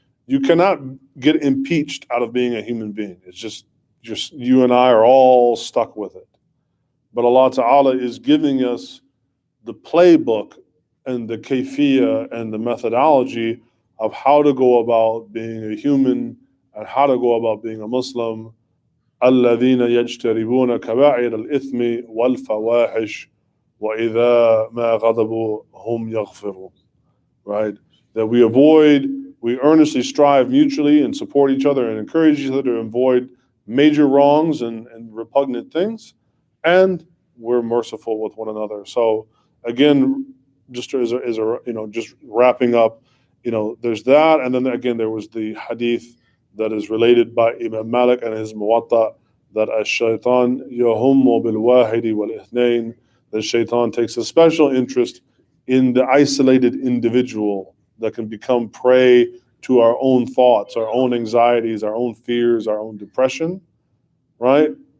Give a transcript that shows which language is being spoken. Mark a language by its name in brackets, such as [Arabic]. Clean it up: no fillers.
[English] You cannot get impeached out of being a human being. It's just you and I are all stuck with it. But Allah Ta'ala is giving us the playbook and the kayfiyya and the methodology of how to go about being a human and how to go about being a Muslim. [Arabic] الذين يجتنبون كبائر الإثم والفواحش وإذا ما غضبوا هم يغفرون. [English] Right? That we earnestly strive mutually and support each other and encourage each other to avoid major wrongs and repugnant things, and we're merciful with one another. So again, just as just wrapping up, there's that, and then again there was the hadith that is related by Imam Malik and his Muwatta that [Arabic] ash-shaytan yahummu bil wahidi wal ithnain, [English] that shaitan takes a special interest in the isolated individual that can become prey to our own thoughts, our own anxieties, our own fears, our own depression, right?